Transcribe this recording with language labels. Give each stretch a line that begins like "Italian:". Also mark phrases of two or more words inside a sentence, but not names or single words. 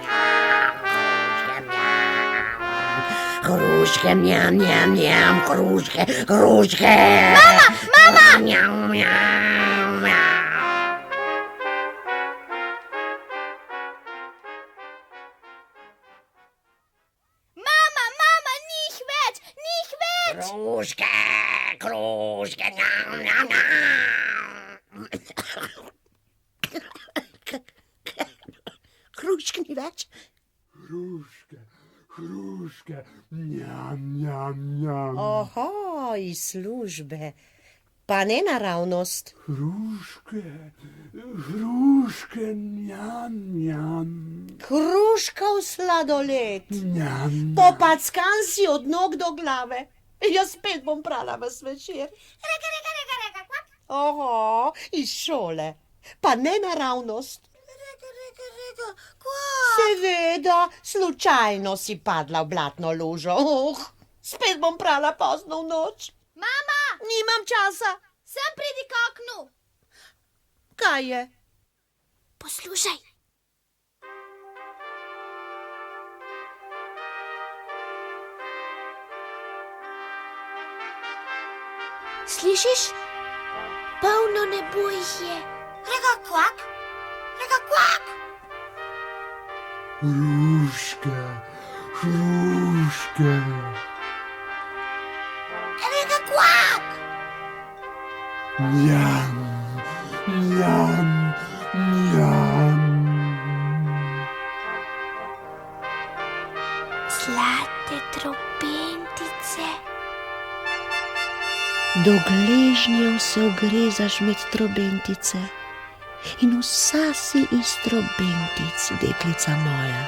Slovenian: Hruške, njam, njam, njam, hruške, hruške. Mama! Njam, njam, njam. Mama, njih več, njih več. Hruške, hruške, njam, njam, njam. Hruške ni več? Hruške, hruške, njam, njam, njam. Oho, iz službe. Pa ne naravnost. Hruške, hruške, njam, njam, Hruškov sladoled. njam. Popackan si od nog do glave. Jaz spet bom prala vas večer. Rega, rega, rega, rega, kvak. Oho, iz šole. Pa ne naravnost. Rega, rega, rega, kvak. Seveda, slučajno si padla v blatno lužo. Spet bom prala pozno v noč. Mama, Nimam časa. sem pridi k oknu. Kaj je? Poslušaj. Slišiš? Polno nebo jih je. Rega, kvak. Rega, kvak. Hruške, hruške. Rega, kvak. Njam, njam, njam. Zlate trobentice. Do gležnjev se ogrezaš med trobentice in vsa si iz trobentic, deklica moja.